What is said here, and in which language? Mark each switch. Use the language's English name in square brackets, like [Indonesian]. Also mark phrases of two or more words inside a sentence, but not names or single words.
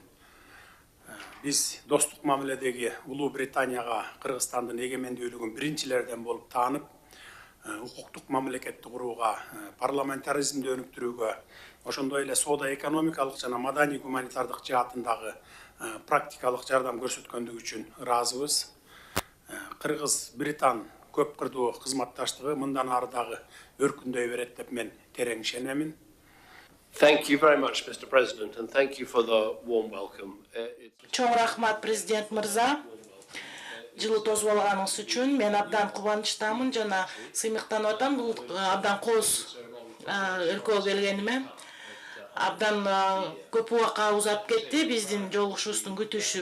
[Kyrgyz] Биз достук мамиледеги Улуу Британияга Кыргызстандын эгемендүүлүгүн биринчилерден болуп таанып, укуктук мамлекетти курууга, парламентаризмди өнүктүрүүгө, ошондой эле соода экономикалык жана маданий гуманитардык жаатындагы практикалык жардам көрсөткөндүгү үчүн ыраазыбыз. Кыргыз-Британ көп кырдуу кызматташтыгы мындан ары дагы өркүндөй берет деп мен терең ишенемин. [English] Thank you very much, Mr. President, and thank you for the warm welcome. [Kyrgyz] Чоң рахмат, президент мырза. Жылы тосуп алганыңыз үчүн мен абдан кубанычтамын жана сыймыктанып атам. Бул абдан кооз өлкөгө келгениме. Абдан көп убакка узап кетти биздин жолугушуубуздун күтүшү.